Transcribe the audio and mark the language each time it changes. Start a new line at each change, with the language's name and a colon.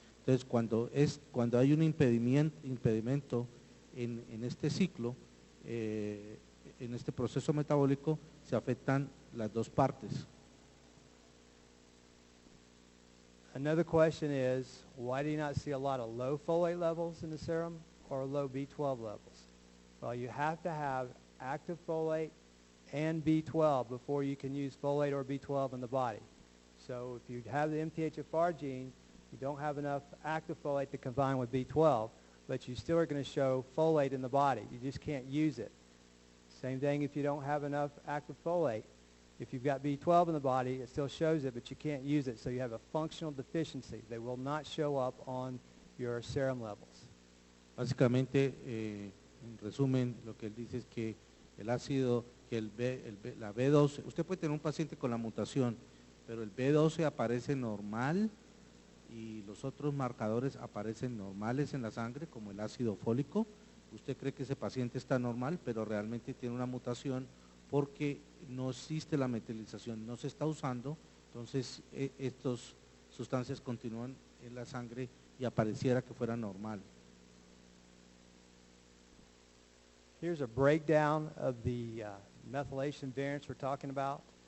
Spanish: Entonces, cuando hay un impedimento en este ciclo, en este proceso metabólico, se afectan las 2 partes.
English: Another question is, why do you not see a lot of low folate levels in the serum or low B12 levels? Well, you have to have active folate and B12 before you can use folate or B12 in the body. So if you have the MTHFR gene, you don't have enough active folate to combine with B12, but you still are going to show folate in the body. You just can't use it. Same thing if you don't have enough active folate. If you've got B12 in the body, it still shows it, but you can't use it, so you have a functional deficiency. They will not show up on your serum levels.
Spanish: Básicamente, en resumen, lo que él dice es que el ácido, que la B12, usted puede tener un paciente con la mutación, pero el B12 aparece normal y los otros marcadores aparecen normales en la sangre, como el ácido fólico. Usted cree que ese paciente está normal, pero realmente tiene una mutación porque no existe la metilización, no se está usando, entonces estas sustancias continúan en la sangre y apareciera que fuera normal.
English: Here's a breakdown of the methylation variants we're talking about.